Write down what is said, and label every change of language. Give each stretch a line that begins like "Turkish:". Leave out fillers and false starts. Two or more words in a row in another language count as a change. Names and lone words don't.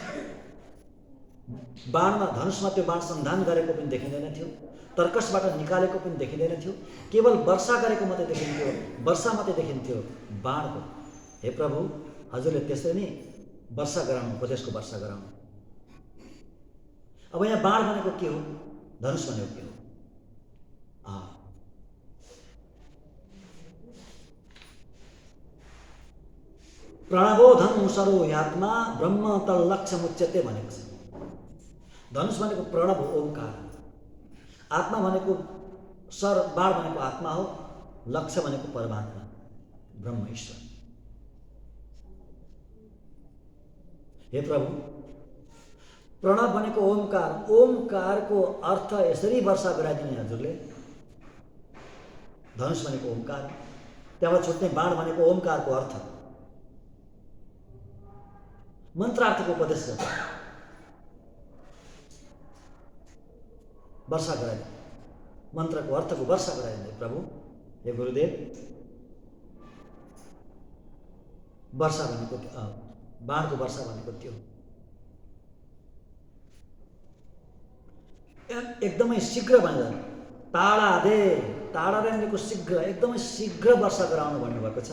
Nepali: बाणमा, धनुषमा त्यो बाण सन्धान गरेको पनि देखिँदैन थियो, तर्कसबाट निकालेको पनि देखिँदैन थियो, केवल वर्षा गरेको मात्रै देखिन्थ्यो, वर्षा मात्रै देखिन्थ्यो बाणको। हे प्रभु, हजुरले त्यसरी नै वर्षा गराउनु, उपदेशको वर्षा गराउनु। अब यहाँ बाण भनेको के हो, धनुष भनेको के हो?
Sanskrit: प्रणवोधन सरो यात्मा ब्रह्म तल्लक्ष्य मुच्यते
Nepali: भनेको छ। धनुष भनेको प्रणव, ओंकार, आत्मा भनेको सर, बाण भनेको आत्मा हो, लक्ष्य भनेको परमात्मा, ब्रह्म, ईश्वर। हे प्रभु, प्रणव भनेको ओंकार, ओंकारको अर्थ यसरी वर्षा गराइदिने हजुरले। धनुष भनेको ओंकार, त्यहाँबाट छुट्ने बाण भनेको ओंकारको अर्थ, मन्त्रार्थको उपदेश गर्छ, वर्षा गराइदिनु, मन्त्रको अर्थको वर्षा गराइदिनु। प्रभु, हे गुरुदेव, वर्षा भनेको बाणको वर्षा भनेको त्यो एकदमै शीघ्र भनेर टाढा दे भनेको शीघ्र, एकदमै शीघ्र वर्षा गराउनु भन्नुभएको छ।